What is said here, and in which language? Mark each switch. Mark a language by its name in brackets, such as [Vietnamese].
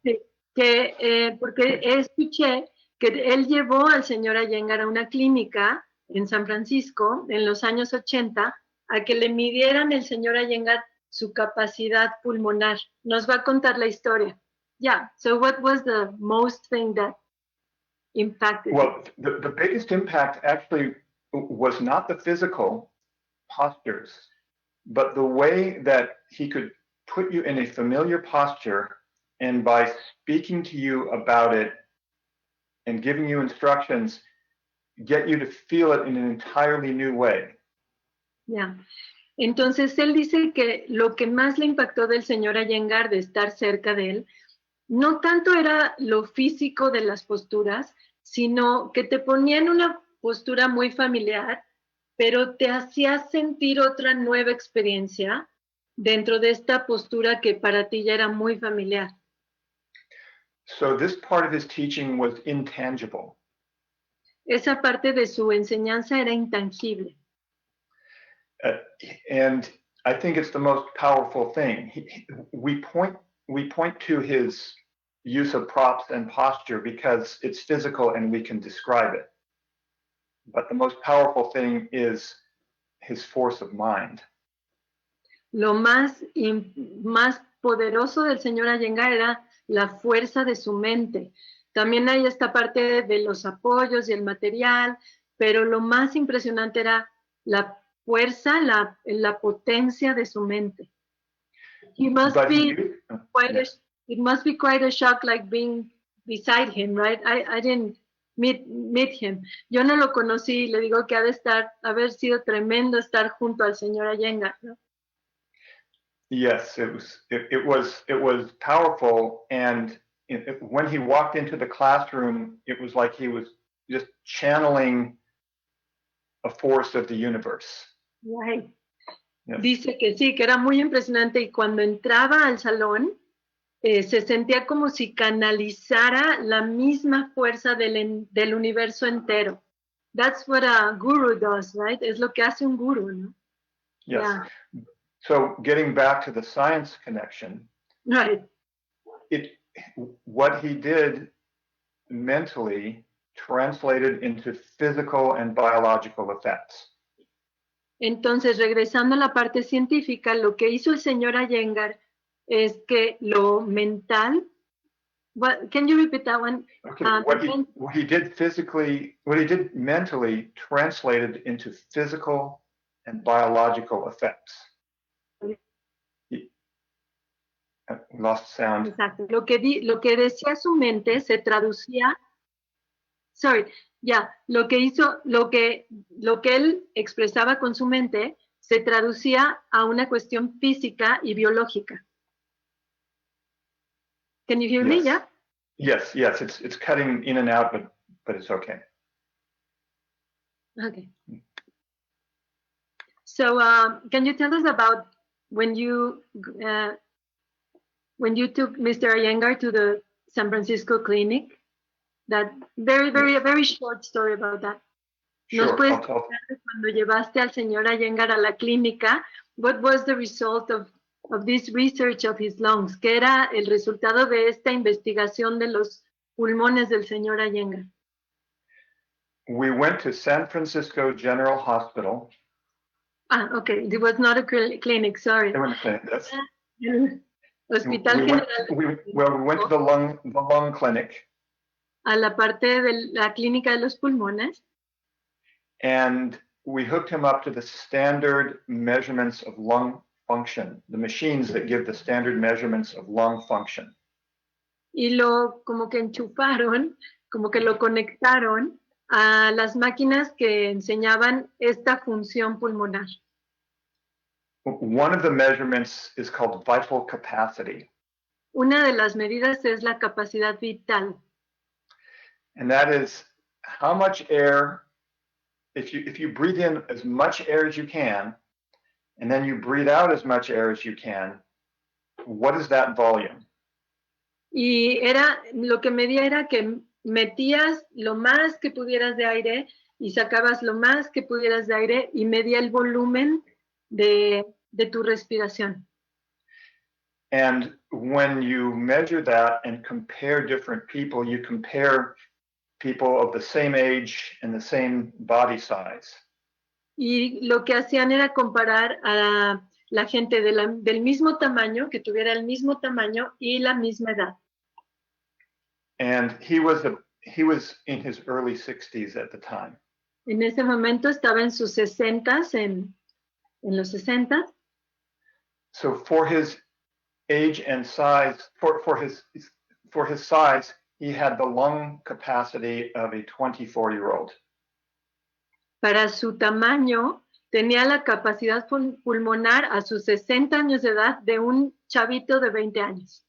[Spanish] Sí, porque escuché que él llevó al señor Iyengar a una clínica en San Francisco en los años 80 a que le midieran el señor Iyengar su capacidad pulmonar. Nos va a contar la historia. [English] Yeah, so what was the most thing that impacted you? Well, the biggest impact actually was not the physical postures, but the way that he could put you in a familiar posture and by speaking to you about it and giving you instructions, get you to feel it in an entirely new way. Yeah. [Spanish] Entonces él dice que lo que más le impactó del señor Iyengar de estar cerca de él, no tanto era lo físico de las posturas, sino que te ponía en una postura muy familiar, pero te hacía sentir otra nueva experiencia dentro de esta postura que para ti ya era muy familiar. [English] So this part of his teaching was intangible. [Spanish] esa parte de su enseñanza era intangible. [English] And I think it's the most powerful thing. We point to his use of props and posture because it's physical and we can describe it. But the most powerful thing is his force of mind. [Spanish] Lo más poderoso del señor Iyengar era la fuerza de su mente. También hay esta parte de los apoyos y el material, pero lo más impresionante era la fuerza, la potencia de su mente. [English] It must be quite a shock, like being beside him, right? I didn't meet him. [Spanish] Yo no lo conocí, le digo que haber sido tremendo estar junto al señor Iyengar, ¿no? [English] Yes, it was powerful, and when he walked into the classroom, it was like he was just channeling a force of the universe. Right. Yes. [Spanish] Dice que sí, que era muy impresionante, y cuando entraba al salón se sentía como si canalizara la misma fuerza del universo entero. [English] That's what a guru does, right? [Spanish] Es lo que hace un guru, ¿no? [English] Yes. Yeah. So getting back to the science connection, right. What he did mentally translated into physical and biological effects. [Spanish] Entonces, regresando a la parte científica, lo que hizo el señor Iyengar es que lo mental. [English] Can you repeat that one? Okay. What he did mentally translated into physical and biological effects. Lost sound. [Spanish] Exacto. Lo que decía su mente se traducía. Lo que él expresaba con su mente se traducía a una cuestión física y biológica. [English] Can you hear me? Yeah. Yes. It's cutting in and out, but it's okay. Okay. So, can you tell us about when you took Mr. Iyengar to the San Francisco clinic? That very short story about that. Sure. [Spanish] ¿Nos puedes contar cuando llevaste al señor Iyengar a la clínica? [English] What was the result of this research of his lungs? [Spanish] ¿Qué era el resultado de esta investigación de los pulmones del señor Iyengar? [English] We went to San Francisco General Hospital. Okay. It was not a clinic, sorry. It was a clinic, yes. [Spanish] Hospital General. [English] We went to the lung clinic. [Spanish] A la parte de la clínica de los pulmones. [English] And we hooked him up to the standard measurements of lung function, the machines that give the standard measurements of lung function. [Spanish] Y como que enchufaron, como que lo conectaron a las máquinas que enseñaban esta función pulmonar. [English] One of the measurements is called vital capacity. [Spanish] Una de las medidas es la capacidad vital. [English] And that is how much air, if you breathe in as much air as you can, and then you breathe out as much air as you can, what is that volume? [Spanish] Y lo que medía era que metías lo más que pudieras de aire y sacabas lo más que pudieras de aire y medía el volumen de tu respiración. [English] And when you measure that and compare different people, you compare people of the same age and the same body size. [Spanish] Y lo que hacían era comparar a la gente del mismo tamaño, que tuviera el mismo tamaño y la misma edad. [English] And he was in his early 60s at the time. [Spanish] En ese momento estaba en sus 60s, en los 60s. [English] So for his age and size, for his size, he had the lung capacity of a 24-year-old. [Spanish] Para su tamaño, tenía la capacidad pulmonar a sus 60 años de edad de un chavito de 20 años.